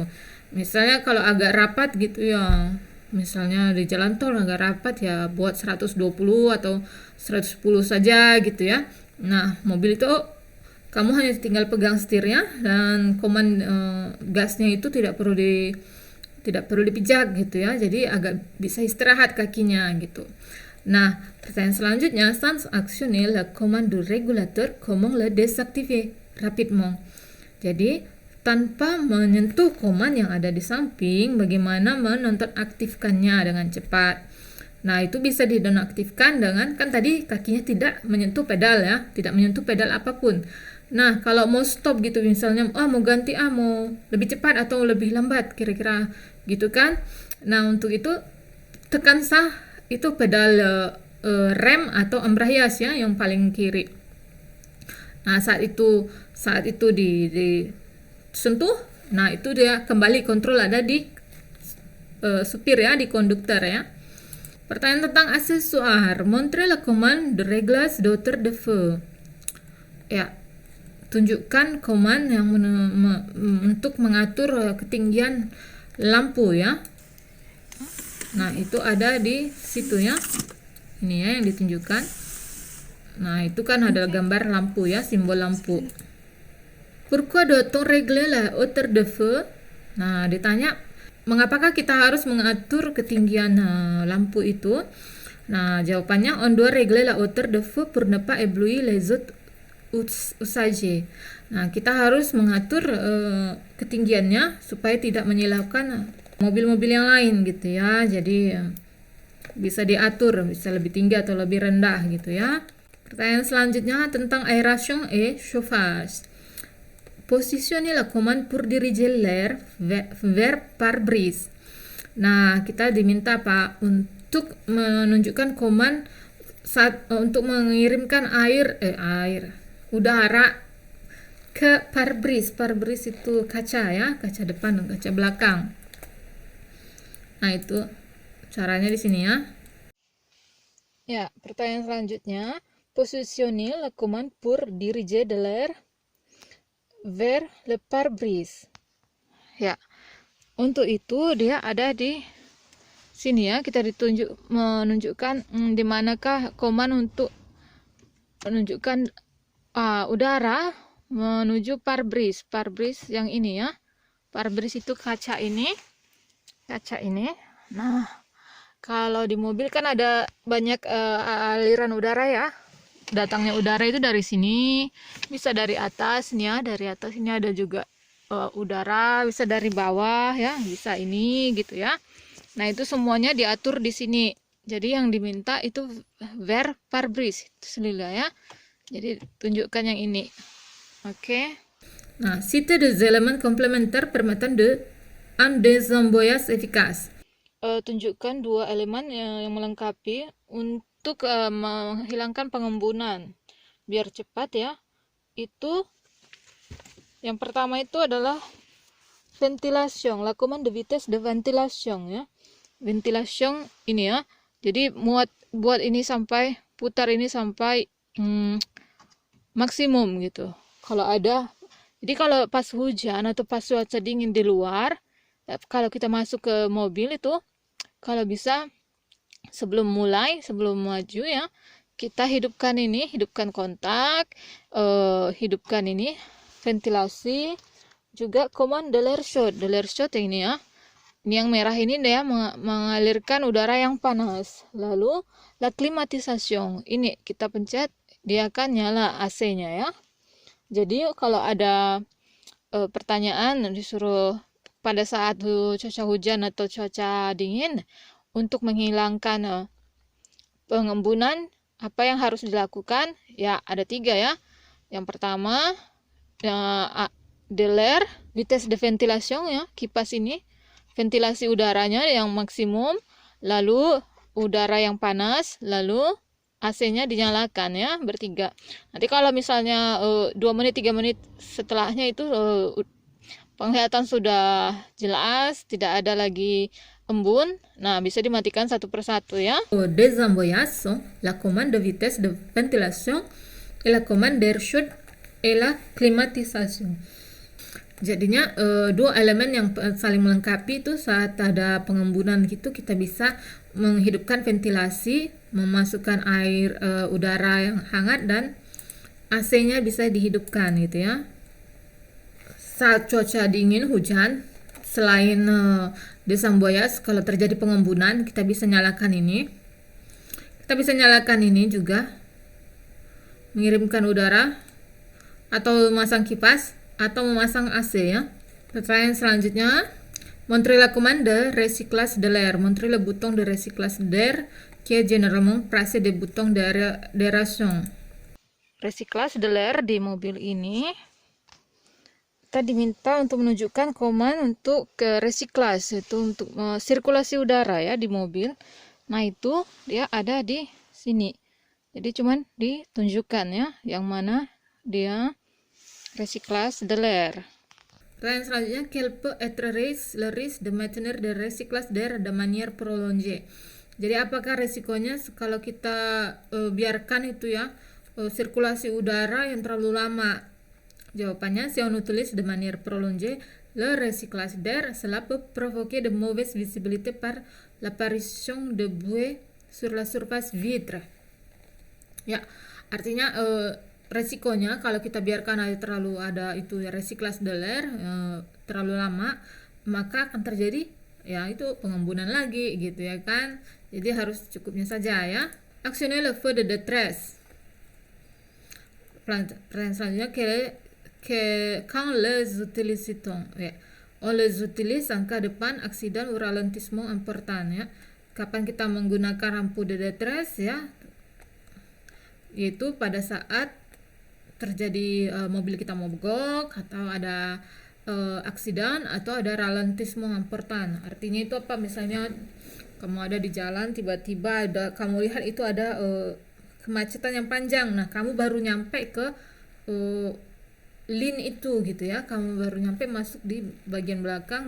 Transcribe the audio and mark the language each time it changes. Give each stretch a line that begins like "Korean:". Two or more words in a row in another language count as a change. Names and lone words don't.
Indonesian: Misalnya kalau agak rapat gitu ya, misalnya di jalan tol agak rapat ya, buat 120 atau 110 saja gitu ya. Nah, mobil itu kamu hanya tinggal pegang setirnya, dan gasnya itu tidak perlu dipijak gitu ya. Jadi agak bisa istirahat kakinya gitu. Nah, pertanyaan selanjutnya,
French: sans actionner la commande du régulateur, comment le désactiver rapidement?
Indonesian: Jadi tanpa menyentuh command yang ada di samping, bagaimana menonaktifkannya dengan cepat? Nah, itu bisa dinonaktifkan dengan, kan tadi kakinya tidak menyentuh pedal ya, tidak menyentuh pedal apapun. Nah, kalau mau stop gitu misalnya, mau ganti mau lebih cepat atau lebih lambat kira-kira gitu kan. Nah, untuk itu tekan sah itu pedal rem atau embrayage ya, yang paling kiri. Nah, saat itu disentuh, nah itu dia kembali kontrol ada di supir ya, di konduktor ya. Pertanyaan tentang aksesuar.
French: Montre la commande de réglage d'auteur de feu.
Indonesian: Ya, tunjukkan command yang untuk mengatur ketinggian lampu ya. Nah, itu ada di situ ya. Ini ya yang ditunjukkan. Nah, itu kan ada gambar lampu ya, simbol lampu.
French: Pourquoi doit-on régler la hauteur de feu?
Indonesian: Nah, ditanya mengapakah kita harus mengatur ketinggian lampu itu? Nah, jawabannya,
French: on doit régler la hauteur de feu pour ne pas éblouir les autres usagers.
Indonesian: Nah, kita harus mengatur ketinggiannya supaya tidak menyilaukan mobil-mobil yang lain gitu ya. Jadi bisa diatur, bisa lebih tinggi atau lebih rendah gitu ya. Pertanyaan selanjutnya tentang
French: aération et chauffage. Positionnez la commande pour diriger l'air vers pare-brise.
Indonesian: Nah, kita diminta Pak untuk menunjukkan command untuk mengirimkan udara ke pare-brise. Pare-brise itu kaca ya, kaca depan dan kaca belakang. Nah, itu caranya di sini ya. Ya, pertanyaan selanjutnya.
French: Positionnez la commande pour diriger de l'air vers le pare-brise.
Indonesian: Ya, untuk itu dia ada di sini ya, kita menunjukkan di manakah command untuk menunjukkan udara menuju parbris. Parbris yang ini ya. Parbris itu kaca ini. Kaca ini. Nah, kalau di mobil kan ada banyak aliran udara ya. Datangnya udara itu dari sini, bisa dari atas nih ya, dari atas ini ada juga udara, bisa dari bawah ya, bisa ini gitu ya. Nah, itu semuanya diatur di sini. Jadi yang diminta itu
French: vers pare-brise
Indonesian: itu selila ya. Jadi tunjukkan yang ini. Oke. Nah,
French: citer des éléments complémentaires permettant de un désembouillage efficace.
Indonesian: Tunjukkan dua elemen yang melengkapi untuk menghilangkan pengembunan biar cepat ya. Itu yang pertama itu adalah
French: ventilation, la commande de vitesse de ventilation ya.
Indonesian: Ventilation ini ya. Jadi buat ini sampai putar ini sampai maksimum gitu. Jadi kalau pas hujan atau pas cuaca dingin di luar, kalau kita masuk ke mobil itu, kalau bisa sebelum maju ya, kita hidupkan kontak, hidupkan ini ventilasi, juga command
French: de l'air chaud. De l'air chaud
Indonesian: ini ya. Ini yang merah ini dia mengalirkan udara yang panas. Lalu
French: la climatisation.
Indonesian: Ini kita pencet, dia akan nyala AC-nya ya. Jadi kalau ada pertanyaan disuruh pada saat cuaca hujan atau cuaca dingin untuk menghilangkan pengembunan, apa yang harus dilakukan? Ya, ada 3 ya. Yang pertama,
French: de l'air, vitesse de ventilation
Indonesian: ya, kipas ini, ventilasi udaranya yang maksimum, lalu udara yang panas, lalu AC-nya dinyalakan ya, bertiga. Nanti kalau misalnya 2 menit 3 menit setelahnya itu penglihatan sudah jelas, tidak ada lagi embun, nah bisa dimatikan satu persatu ya.
French: Désembouillage sont la commande de vitesse de ventilation et la commande d'air chaud et la climatisation.
Indonesian: Jadinya dua elemen yang saling melengkapi itu saat ada pengembunan gitu, kita bisa menghidupkan ventilasi, memasukkan air udara yang hangat, dan AC-nya bisa dihidupkan gitu ya. Saat cuaca dingin hujan, selain désembouillage, kalau terjadi pengembunan kita bisa nyalakan ini. Kita bisa nyalakan ini juga, mengirimkan udara atau memasang kipas atau memasang AC ya. Pertanyaan selanjutnya,
French: montrez la commande de recyclage de l'air. Montrez le bouton de recyclage d'air qui est généralement placé des boutons d'aération. Recyclage de l'air
Indonesian: di mobil ini kita diminta untuk menunjukkan command untuk ke recyclage, itu untuk sirkulasi udara ya di mobil. Nah, itu dia ada di sini. Jadi cuman ditunjukkan ya yang mana dia
French: recyclage de l'air.
Indonesian: Pertanyaan selanjutnya,
French: quel peut être le risque de maintenir de recyclage d'air de manière prolongée.
Indonesian: Jadi apakah resikonya kalau kita biarkan itu ya sirkulasi udara yang terlalu lama? Jawabannya,
French: si on utilise de manière prolongée le recyclage d'air, cela peut provoquer de mauvaise visibilité par l'apparition de buée sur la surface vitre.
Indonesian: Ya, artinya resikonya kalau kita biarkan terlalu ada itu ya
French: recyclage de l'air
Indonesian: terlalu lama, maka akan terjadi ya itu pengembunan lagi gitu ya kan. Jadi harus cukupnya saja ya.
French: Actionner le feu de détresse.
Indonesian: Pertanyaan selanjutnya,
French: quand les utilisons ya, on les utilise en cas de panne, accident ou ralentissement important ya.
Indonesian: Kapan kita menggunakan lampu
French: de détresse
Indonesian: ya, yaitu pada saat terjadi mobil kita mogok atau ada aksiden atau ada
French: ralentissement important.
Indonesian: Artinya itu apa? Misalnya kamu ada di jalan, tiba-tiba kamu lihat itu ada kemacetan yang panjang. Nah, kamu baru nyampe ke lane itu gitu ya, kamu baru nyampe masuk di bagian belakang.